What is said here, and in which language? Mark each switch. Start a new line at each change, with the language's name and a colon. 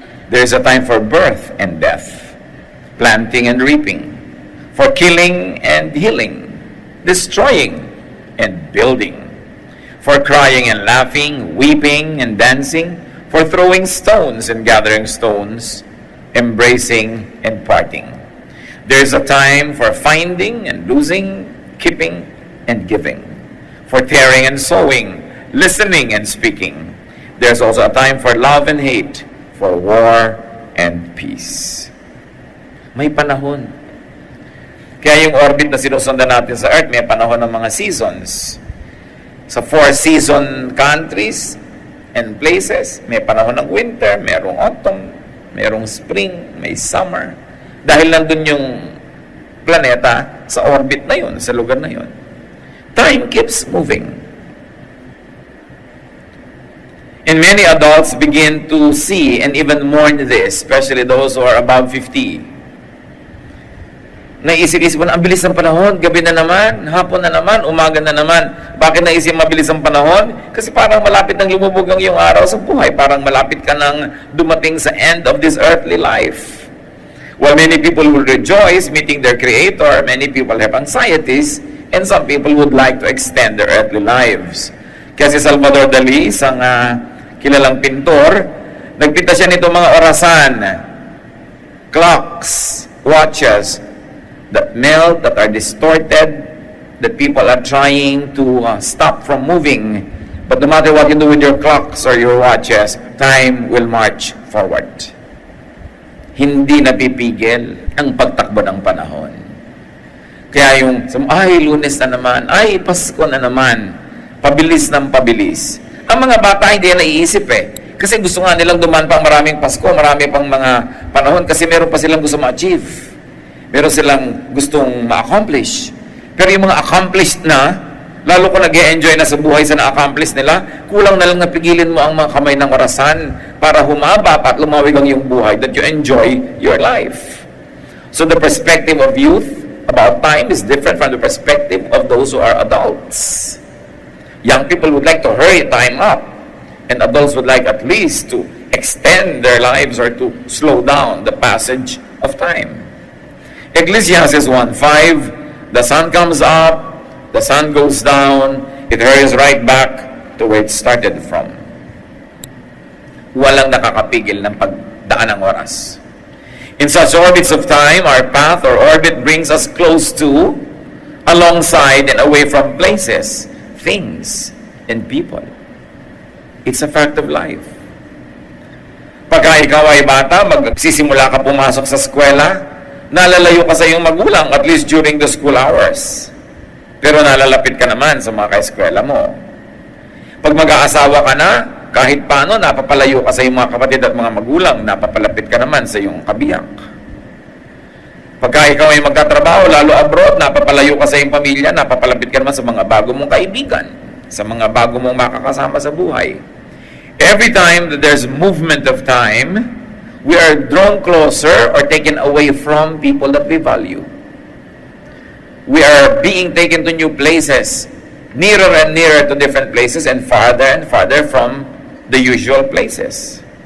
English: There is a time for birth and death, planting and reaping, for killing and healing, destroying and building, for crying and laughing, weeping and dancing, for throwing stones and gathering stones, embracing and parting. There is a time for finding and losing, keeping and giving, for tearing and sowing, listening and speaking. There's also a time for love and hate, for war and peace.
Filipino: May panahon. Kaya yung orbit na sinusundan natin sa Earth, may panahon ng mga seasons. Sa
English: 4-season countries and places,
Filipino: may panahon ng winter, merong autumn, merong spring, may summer. Dahil nandun yung planeta sa orbit na yun, sa lugar na yun.
English: Time keeps moving. And many adults begin to see and even mourn this, especially those who are above 50.
Filipino: Naisip-isip mo na, ang bilis ng panahon, gabi na naman, hapon na naman, umaga na naman. Bakit naisip mabilis ang panahon? Kasi parang malapit nang lumubog ang iyong araw sa buhay. Parang malapit ka nang dumating sa
English: end of this earthly life. While many people will rejoice meeting their Creator, many people have anxieties, and some people would like to extend their earthly lives.
Filipino: Kasi Salvador Dali, isang kilalang pintor, nagpinta siya nito mga orasan,
English: clocks, watches, that melt, that are distorted, that people are trying to stop from moving. But no matter what you do with your clocks or your watches, time will march forward.
Filipino: Hindi napipigil ang pagtakbo ng panahon. Kaya yung, ay, Lunes na naman, ay, Pasko na naman, pabilis ng pabilis. Ang mga bata hindi na naiisip Kasi gusto nga nilang dumaan pang maraming Pasko, marami pang mga panahon kasi meron pa silang gusto ma-achieve. Meron silang gustong ma-accomplish. Pero yung mga accomplished na, lalo ko nag-e-enjoy na sa buhay sa na-accomplish nila, kulang na lang napigilin mo ang mga kamay ng orasan para humaba at lumawig ang iyong buhay
English: that you enjoy your life. So the perspective of youth about time is different from the perspective of those who are adults. Young people would like to hurry time up, and adults would like at least to extend their lives or to slow down the passage of time. Ecclesiastes 1:5, the sun comes up, the sun goes down, it hurries right back to where it started from.
Filipino: Walang nakakapigil ng pagdaan ng oras.
English: In such orbits of time, our path or orbit brings us close to, alongside, and away from places, things, and people. It's a fact of life.
Filipino: Pagka ikaw ay bata, magsisimula ka pumasok sa eskwela, nalalayo ka sa iyong magulang,
English: at least during the school hours.
Filipino: Pero nalalapit ka naman sa mga ka-eskwela mo. Pag mag-aasawa ka na, kahit paano, napapalayo ka sa iyong mga kapatid at mga magulang, napapalapit ka naman sa iyong kabiyak. Pagka ikaw ay magtatrabaho, lalo abroad, napapalayo ka sa iyong pamilya, napapalapit ka naman sa mga bago mong kaibigan, sa mga bago mong makakasama sa buhay.
English: Every time that there's movement of time, we are drawn closer or taken away from people that we value. We are being taken to new places, nearer and nearer to different places, and farther from the usual places.